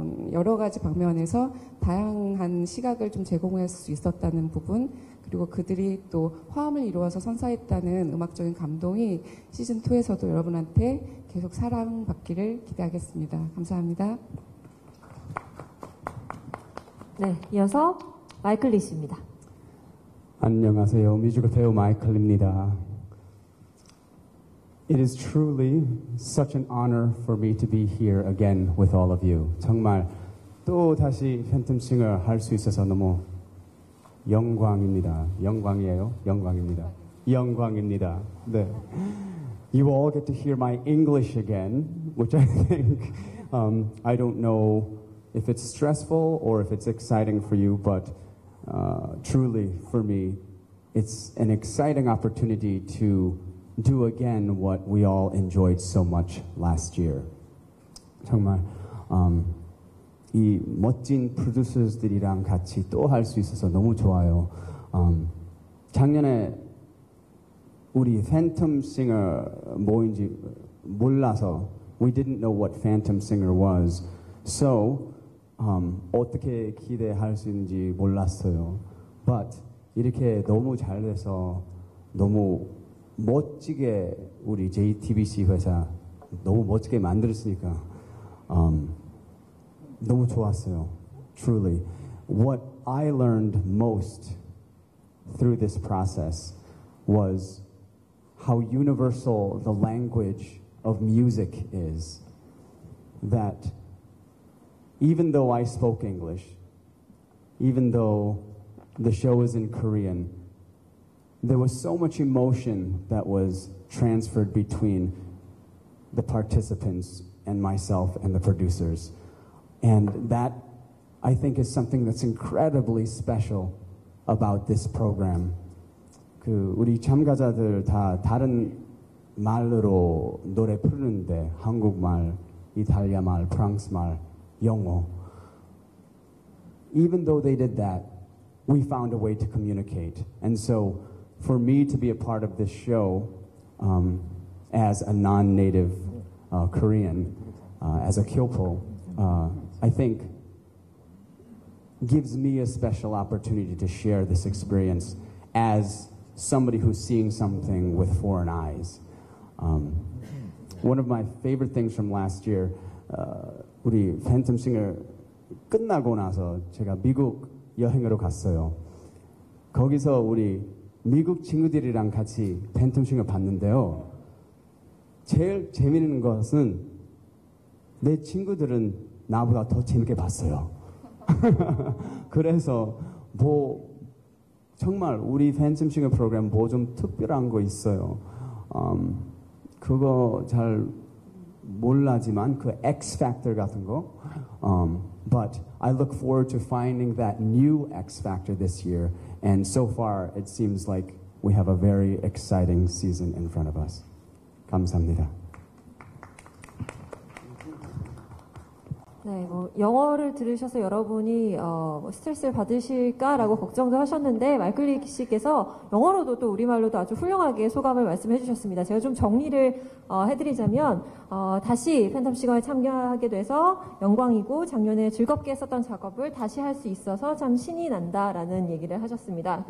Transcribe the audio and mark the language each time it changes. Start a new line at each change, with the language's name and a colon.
Korean: 여러 가지 방면에서 다양한 시각을 좀 제공할 수 있었다는 부분, 그리고 그들이 또 화음을 이루어서 선사했다는 음악적인 감동이 시즌2에서도 여러분한테 계속 사랑받기를 기대하겠습니다. 감사합니다. 네, 이어서 마이클 리 씨입니다. 안녕하세요. 뮤지컬 배우 마이클입니다.
English: It is truly such an honor for me to be here again with all of you.
Korean: 정말 또 다시 팬텀 싱어 할 수 있어서 너무 영광입니다. 영광이에요? 영광입니다. 영광입니다. 네.
English: You all get to hear my English again, which I think I don't know if it's stressful or if it's exciting for you, but truly for me, it's an exciting opportunity to do again what we all enjoyed so much last year.
Korean: 정말 이 멋진 프로듀서들이랑 같이 또 할 수 있어서 너무 좋아요. 작년에 우리 팬텀 싱어 뭐인지 몰라서
English: we didn't know what Phantom Singer was. So
Korean: 어떻게 기대할 수 있는지 몰랐어요.
English: But
Korean: 이렇게 너무 잘 돼서 너무 멋지게 우리 JTBC 회사 너무 멋지게 만들었으니까 너무 좋았어요.
English: Truly. What I learned most through this process was how universal the language of music is. That even though I spoke English, even though the show is in Korean, there was so much emotion that was transferred between the participants and myself and the producers. And that, I think, is something that's incredibly special about this program.
Korean: 우리 참가자들 다 다른 말로 노래 부르는데 한국말, 이탈리아 말, 프랑스 말, 영어.
English: Even though they did that, we found a way to communicate. And so for me to be a part of this show as a non-native Korean, as a Kyopo, I think gives me a special opportunity to share this experience as somebody who's seeing something with foreign eyes. One of my favorite things from last year,
Korean: 우리 팬텀 싱어 끝나고 나서 제가 미국 여행으로 갔어요. 거기서 우리 미국 친구들이랑 같이 팬텀 싱어 봤는데요. 제일 재미있는 것은 내 친구들은 나보다 더 재밌게 봤어요. 그래서 정말 우리 팬텀 싱어 프로그램 좀 특별한 거 있어요. 그거 잘 몰라지만 그 X factor 같은 거.
English: But I look forward to finding that new X factor this year. And so far, it seems like we have a very exciting season in front of us.
Korean: 감사합니다. 네, 영어를 들으셔서 여러분이 스트레스를 받으실까라고 걱정도 하셨는데 마이클 씨께서 영어로도 또 우리말로도 아주 훌륭하게 소감을 말씀해 주셨습니다. 제가 좀 정리를 해드리자면 다시 팬텀싱어에 참여하게 돼서 영광이고 작년에 즐겁게 했었던 작업을 다시 할 수 있어서 참 신이 난다라는 얘기를 하셨습니다.